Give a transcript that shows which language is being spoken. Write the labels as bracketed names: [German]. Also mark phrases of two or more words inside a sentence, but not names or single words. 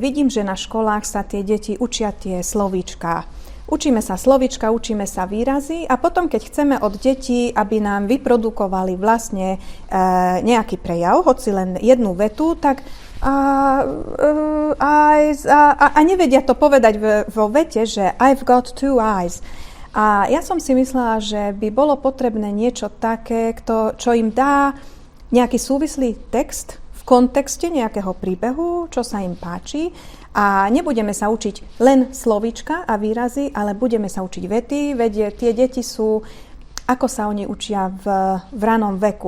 [Slovak] Vidím, že na školách sa tie deti učia tie slovíčka. Učíme sa slovíčka, učíme sa výrazy a potom, keď chceme od detí, aby nám vyprodukovali vlastne nejaký prejav, hoci len jednu vetu, tak a nevedia to povedať vo vete, že [English] I've got 2 eyes. [Slovak] A ja som si myslela, že by bolo potrebné niečo také, čo im dá nejaký súvislý text v kontexte nejakého príbehu, čo sa im páči a nebudeme sa učiť len slovíčka a výrazy, ale budeme sa učiť vety, veď tie deti sú, ako sa oni učia v ranom veku.